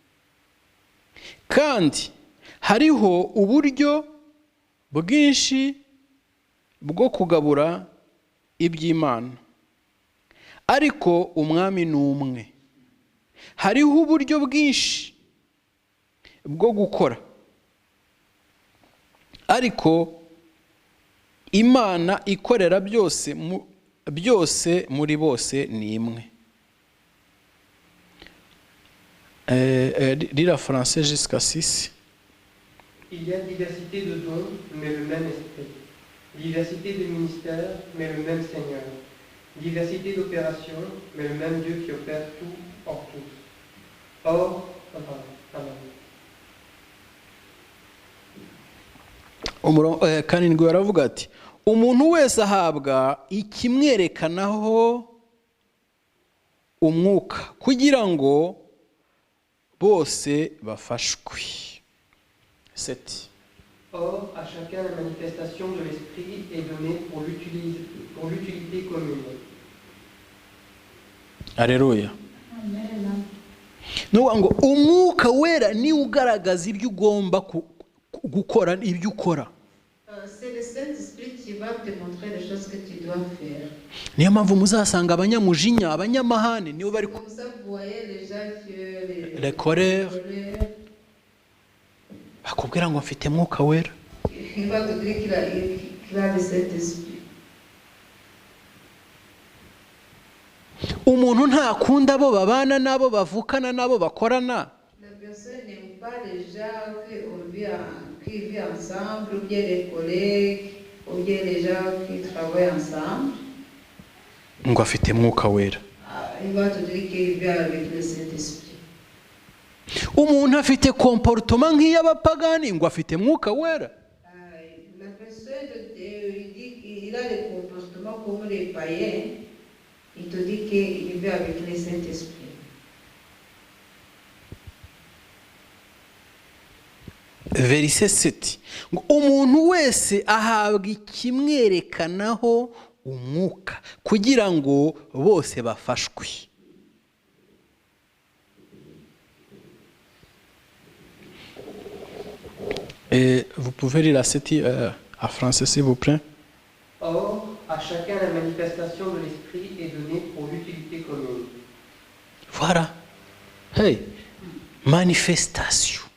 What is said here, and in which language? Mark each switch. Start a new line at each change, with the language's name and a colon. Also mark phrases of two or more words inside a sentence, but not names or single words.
Kinyarwanda: Kandi hariho uburyo bwinshi bwo kugabura iby'Imana, ariko umwami ni umwe. Hariho uburyo bwinshi bwo gukora, ariko Imana ikorera byose muri bose ni imwe.
French: Lire français jusqu'à 6. Il y a diversité de dons, mais le même esprit. Diversité de ministères, mais le même Seigneur. Diversité d'opérations, mais le même Dieu qui opère tout en tous. Or,
Kinyarwanda: karindwi baravuga ati umuntu wese ahabwa ikimwerekanaho umwuka kugira ngo bose bafashwe.
French: 7. Or, à chacun la manifestation de l'Esprit est donnée pour l'utilité commune. Alléluia. Amen.
Kinyarwanda: Nuvuga ngo umwuka wera niwe ugaragaza ibyo ugomba gukora ibyo ukora.
French: C'est le Saint-Esprit qui va te montrer les choses que tu dois faire.
Kinyarwanda: Niyo mpamvu muzasanga abanyamujinya abanyamahane nibo bari
French: Comme ça, vous voyez les gens que les colères
Kinyarwanda: bakubwira ngo mfite mwuka wera.
French: il va te dire qu'il a le Saint-Esprit.
Kinyarwanda: Umuntu ntakunda abo babana nabo bavukana nabo bakorana.
French: La personne n'aime pas les gens qui vivent ensemble, ou bien les collègues, ou bien les gens qui travaillent ensemble.
Kinyarwanda: Ngo afite mwuka wera.
French: Il va te dire qu'il vit avec le Saint-Esprit.
Kinyarwanda: Umuntu afite comportement nk'iy'abapagani ngo afite mwuka wera.
French: La personne, il dit qu'il a des comportements comme les païens. Il te dit qu'il vit avec le Saint-Esprit. Verset 7.
Kinyarwanda: Ngo umuntu wese ahabwa ikimwerekanaho umwuka kugira ngo bose bafashwe.
French: Vous pouvez lire la 7 en français s'il vous plaît. Or, à chacun la manifestation de l'Esprit est donnée pour l'utilité commune. Voilà. Hey, manifestation.